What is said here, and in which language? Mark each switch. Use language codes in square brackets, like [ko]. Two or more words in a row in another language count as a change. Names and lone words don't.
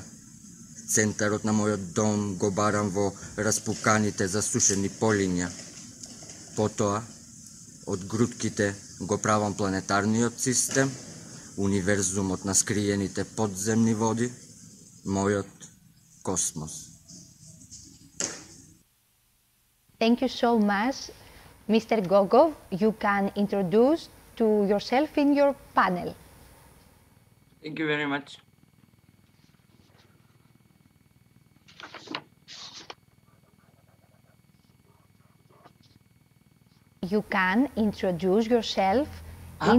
[mk] Центарот на мојот дом го барам во распуканите засушени полиња. Потоа, од грудките го правам планетарниот систем, универзумот на скриените подземни води, мојот космос. [en] Thank you so much, Mr. Gogov. You can introduce to yourself in your panel. Thank you very much. You can introduce yourself in...